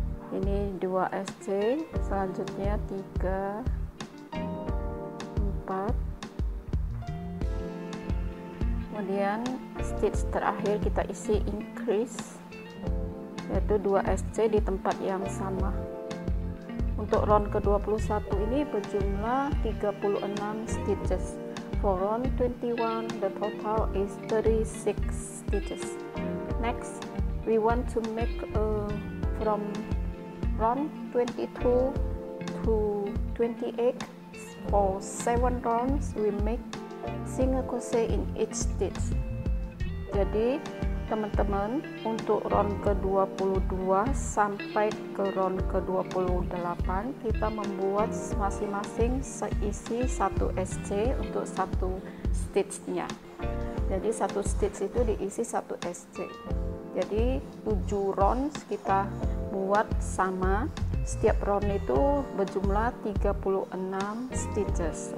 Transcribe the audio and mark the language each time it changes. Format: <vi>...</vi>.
<id>Ini 2 SC, selanjutnya 3 4, kemudian stitch terakhir kita isi increase, yaitu 2 SC di tempat yang sama. Untuk round ke-21 ini berjumlah 36 stitches.</id> <en>For round 21 the total is 36 stitches. Next, we want to make from round 22 to 28. For 7 rounds we make single crochet in each stitch.</en> <id>Jadi teman-teman, untuk round ke-22 sampai ke round ke-28 kita membuat masing-masing seisi 1 SC untuk 1 stitchnya. Jadi 1 stitch itu diisi 1 SC. Jadi 7 rounds kita buat sama, setiap round itu berjumlah 36 stitches.</id>